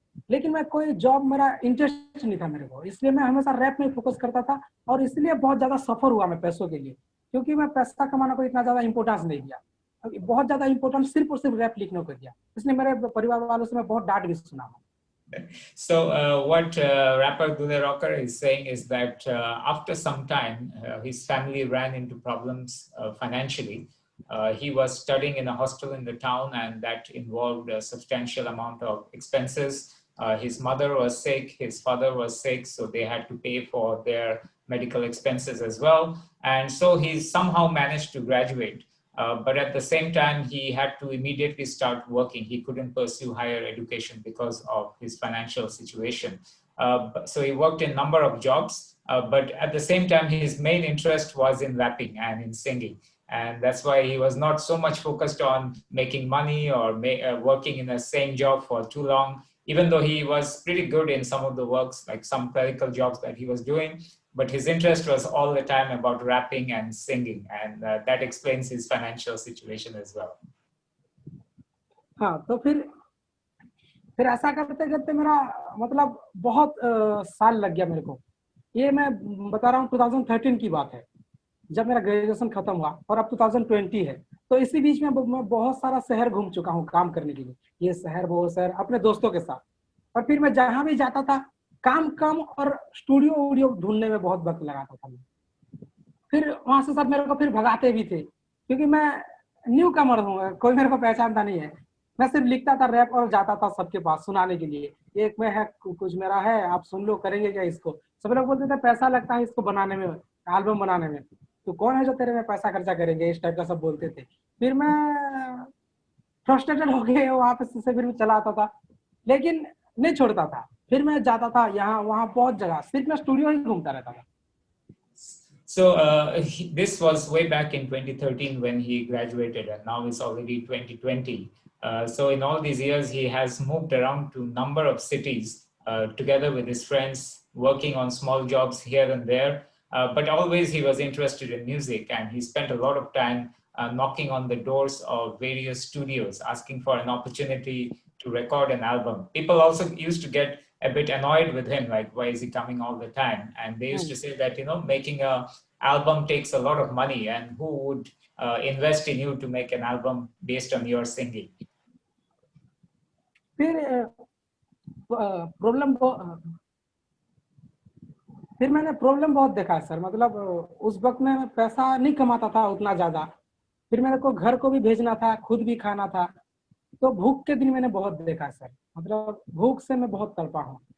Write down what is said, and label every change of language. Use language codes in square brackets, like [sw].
[hi] लेकिन मैं कोई जॉब, मेरा इंटरेस्ट नहीं था मेरे को, इसलिए मैं हमेशा रैप में फोकस करता था, और इसलिए बहुत ज्यादा सफर हुआ मैं पैसों के लिए, क्योंकि मैं पैसा कमाना को इतना ज्यादा इंपॉर्टेंस नहीं दिया, बहुत ज्यादा इंपॉर्टेंस सिर्फ और सिर्फ रैप लिखने को दिया। इसलिए मेरे परिवार वालों से मैं बहुत डांट भी सुना। [en] So what rapper Dule Rocker is saying is that after some time, his family ran into problems financially. He was studying in a hostel in the town, and that involved a substantial amount of expenses. His mother was sick, his father was sick, so they had to pay for their medical expenses as well. And so he somehow managed to graduate. But at the same time, he had to immediately start working. He couldn't pursue higher education because of his financial situation. So he worked in a number of jobs, but at the same time, his main interest was in rapping and in singing. And that's why he was not so much focused on making money or working in the same job for too long, even though he was pretty good in some of the works, like some clerical jobs that he was doing. But his interest was all the time about rapping and singing, and that explains his financial situation as well. [hi] हाँ, तो फिर ऐसा करते करते मेरा मतलब बहुत साल लग गया मेरे को। ये मैं बता रहा हूँ 2013 की बात है, जब मेरा ग्रेजुएशन खत्म हुआ, और अब 2020 है। तो इसी बीच में मैं बहुत सारा शहर घूम चुका हूँ काम करने के लिए, ये शहर वो शहर, अपने दोस्तों के साथ। और फिर मैं जहाँ भी जाता था काम कम और स्टूडियो ढूंढने में बहुत वक्त लगाता था। फिर वहां से सब मेरे को फिर भगाते भी थे, क्योंकि मैं न्यू कमर हूँ, कोई मेरे को पहचानता नहीं है। मैं सिर्फ लिखता था रैप और जाता था सबके पास सुनाने के लिए, एक में है कुछ मेरा है, आप सुन लो, करेंगे क्या इसको। सब लोग बोलते थे पैसा लगता है इसको बनाने में, एल्बम बनाने में, तो कौन है जो तेरे में पैसा खर्चा करेंगे, इस टाइप का सब बोलते थे। फिर मैं फ्रस्ट्रेटेड हो गए, वहां पे से फिर चला आता था, लेकिन नहीं छोड़ता था। फिर मैं जाता था यहाँ वहाँ बहुत जगह, सिर्फ मैं स्टूडियो ही घूमता रहता था। [en] So this was way back in 2013 when he graduated, and now it's already 2020. So in all these years, he has moved around to number of cities together with his friends, working on small jobs here and there. But always he was interested in music, and he spent a lot of time knocking on the doors of various studios, asking for an opportunity to record an album. People also used to get a bit annoyed with him, like, why is he coming all the time? And they used to say that, you know, making a album takes a lot of money, and who would invest in you to make an album based on your singing? [hi] फिर problem फिर मैंने problem बहुत देखा sir, मतलब उस वक्त में पैसा नहीं कमाता था उतना ज्यादा, फिर मेरे को घर को भी भेजना था, खुद भी खाना था, तो भूख के दिन मैंने बहुत देखा सर, मतलब भूख से मैं बहुत तड़पा हूँ।